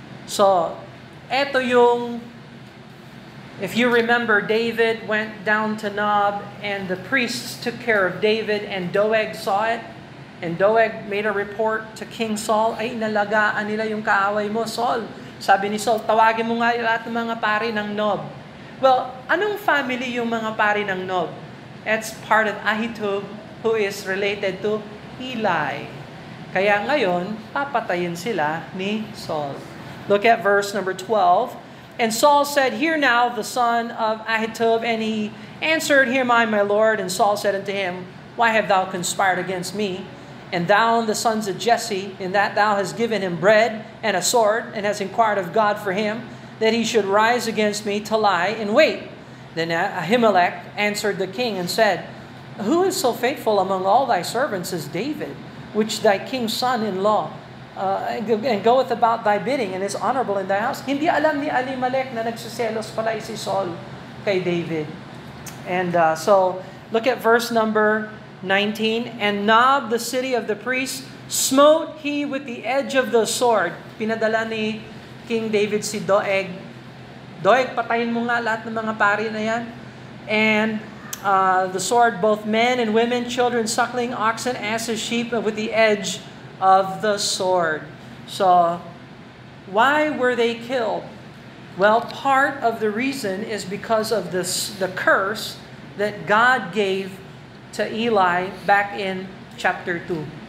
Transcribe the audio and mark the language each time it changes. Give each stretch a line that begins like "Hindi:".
English: So, eto yung, if you remember, David went down to Nob, and the priests took care of David, and Doeg saw it, and Doeg made a report to King Saul,
Filipino: ay nalagaan nila yung kaaway mo,
English: Saul.
Filipino: Sabi ni Saul, tawagin mo nga lahat ng mga pari ng Nob. Well, anong family yung mga pari ng Nob?
English: It's part of Ahitub, who is related to Eli.
Filipino: Kaya ngayon, papatayin sila ni Saul.
English: Look at verse number 12. And Saul said, hear now the son of Ahitub. And he answered, hear my Lord. And Saul said unto him, why have thou conspired against me? And thou and the sons of Jesse, in that thou hast given him bread and a sword, and hast inquired of God for him, that he should rise against me to lie in wait. Then Ahimelech answered the king and said, who is so faithful among all thy servants as David, which thy king's son-in-law, and goeth about thy bidding, and is honorable in thy house?
Filipino: Hindi alam ni Ahimelech na nagsiselos pala si Saul kay David.
English: And so, look at verse number 19. And Nob, the city of the priests, smote he with the edge of the sword.
Filipino: Pinadala ni King David si Doeg. Doeg, patayin mo nga lahat ng mga pari na yan.
English: And the sword, both men and women, children, suckling, oxen, asses, sheep, with the edge of the sword. So, why were they killed? Well, part of the reason is because of the curse that God gave to Eli back in chapter 2.